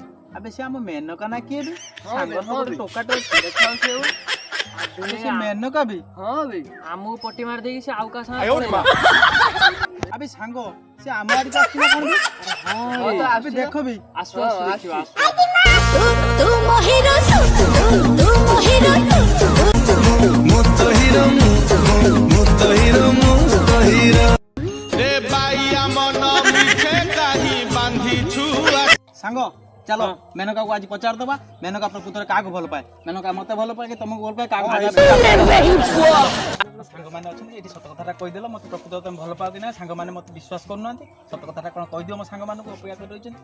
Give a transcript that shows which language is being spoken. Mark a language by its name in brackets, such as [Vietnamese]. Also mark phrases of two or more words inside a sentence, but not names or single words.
[Odia] ଆବେ ସେ ଆମ ମେନକା ନା କିଏ ବି ସାଙ୍ଗର ତ ଗୋଟେ ଟୋକାଟେ ଅଛି ଦେଖାଉଛି ଆଉ ସେ ମେନକା ବି। ହଁ ବେ ଆମକୁ ପଟି ମାରି ଦେଇକି ସେ ଆଉ କାହା ସାଙ୍ଗେ ଆବେ ସାଙ୍ଗ ସେ ଆମ ଆଡକୁ ଆସିଲା କଣ ବି? ହଁ ତ ଆବେ ଦେଖ ବି ଆସୁ ଦେଖିବା ରେ ବାଇଆ ମନ ମିଛେ କାହେ ବାନ୍ଧିଛୁ ସାଙ୍ଗ ଚାଲ ମେନକାକୁ ଆଜି ପଚାରିଦବା, ମେନକା ପ୍ରକୃତରେ କାହାକୁ ଭଲ ପାଏ, ମେନକା ମତେ ଭଲ ପାଏ କି ତମକୁ ଭଲ ପାଏ, କାହାକୁ ସାଙ୍ଗମାନେ ଅଛନ୍ତି ଏଠି ସତ କଥାଟା କହିଦେଲ, ମତେ ପ୍ରକୃତରେ ତମେ ଭଲ ପାଅ କି ନା, ସାଙ୍ଗମାନେ ମତେ ବିଶ୍ୱାସ କରୁନାହାନ୍ତି, ସତ କଥାଟା କଣ କହିଦିଅ ମୋ ସାଙ୍ଗମାନଙ୍କୁ, ଅପେକ୍ଷା କରି ରହିଛନ୍ତି।